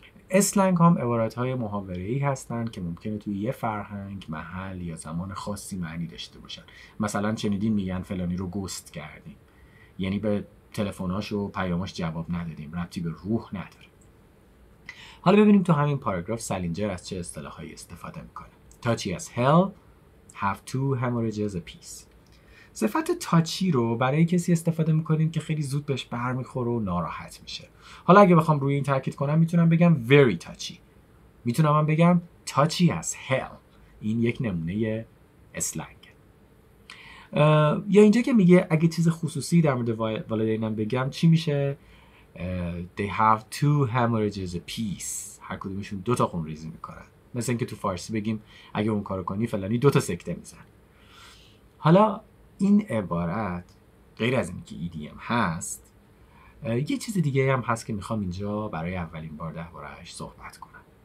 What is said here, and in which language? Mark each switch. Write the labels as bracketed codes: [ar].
[fa] اسلنگ هم عبارت‌های محاوره‌ای هستن که ممکنه توی یه فرهنگ، محل یا زمان خاصی معنی داشته باشن. مثلا شنیدین میگن فلانی رو گست کردیم، یعنی به تلفن‌هاش و پیاماش جواب ندادیم، ربطی به روح نداره. حالا ببینیم تو همین پاراگراف سالینجر از چه اصطلاحایی استفاده میکنه. [en] touchy as hell, have 2 hemorrhages apiece. [fa] صفت تاچی رو برای کسی استفاده میکنیم که خیلی زود بهش برمیخوره و ناراحت میشه. حالا اگه بخوام روی این تاکید کنم میتونم بگم [en] very touchy. [fa] میتونم هم بگم [en] touchy as hell. [fa] این یک نمونه اسلنگ. یا اینجا که میگه اگه چیز خصوصی در مورد والدینم بگم چی میشه؟ [en] they have 2 hemorrhages apiece. [fa] هر کدومشون 2 تا خونریزی میکنن. مثل اینکه تو فارسی بگیم اگه اون کارو کنی فلانی 2 تا سکته میزن. حالا این عبارت غیر از اینکه EDM هست، یه چیز دیگه هم هست که میخوام اینجا برای اولین بار درباره‌اش صحبت کنم.